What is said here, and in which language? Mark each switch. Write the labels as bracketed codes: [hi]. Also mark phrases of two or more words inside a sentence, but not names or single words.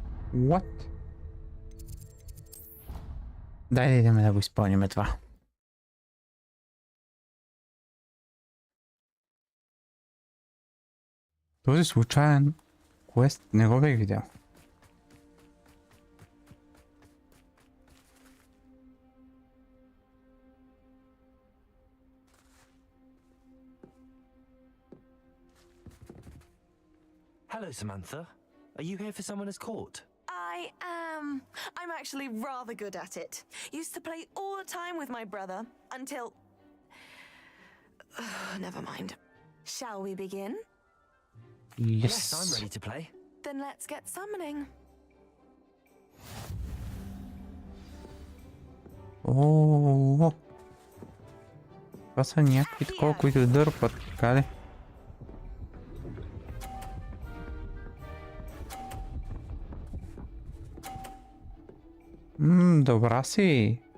[en] What? [sr] Daj da idemo [bg] da го изпълним това. Този случайен квест не го бях видял. [en] Hello, Samantha. Are you here for someone as court? I am. I'm actually rather good at it. Used to play all the time with my brother until. Never mind. Shall we begin? Yes, I'm ready to play. Then let's get summoning. [bg] О, това са някакви такова, които дърпат, така ли? Добра си.